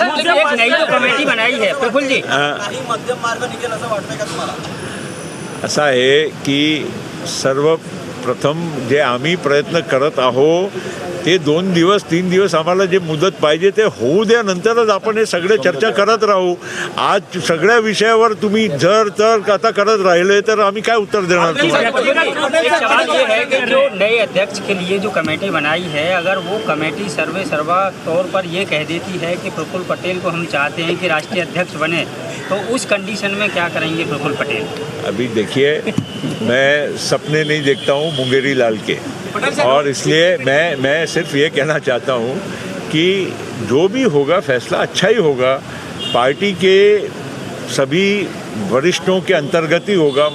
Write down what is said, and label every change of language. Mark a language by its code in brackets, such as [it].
[hi] एक नई जो कमेटी बनाई है प्रफुल्ल जी, [mr] असं आहे की सर्वप्रथम जे आम्ही प्रयत्न करत आहोत ते 2 दिवस 3 दिवस आम्हाला जे मुदत पाहिजे ते होऊ द्या, नंतरच आपण हे सगळे चर्चा करत राहू. आज सगळ्या विषयावर तुम्ही जर तर आता करत राहिले तर आम्ही काय उत्तर देणार तुम्हाला. [hi] एक सवाल ये है कि जो नए अध्यक्ष के लिए जो कमेटी बनाई है, अगर वो कमेटी सर्वा तौर पर ये कह देती है कि प्रफुल्ल पटेल को हम चाहते हैं कि राष्ट्रीय अध्यक्ष बने, तो उस कंडीशन में क्या करेंगे प्रफुल्ल पटेल? अभी देखिए, मैं सपने नहीं देखता हूँ मुंगेरी लाल के, और इसलिए मैं सिर्फ ये कहना चाहता हूँ कि जो भी होगा फैसला अच्छा ही होगा, पार्टी के सभी वरिष्ठों के अंतर्गत ही होगा.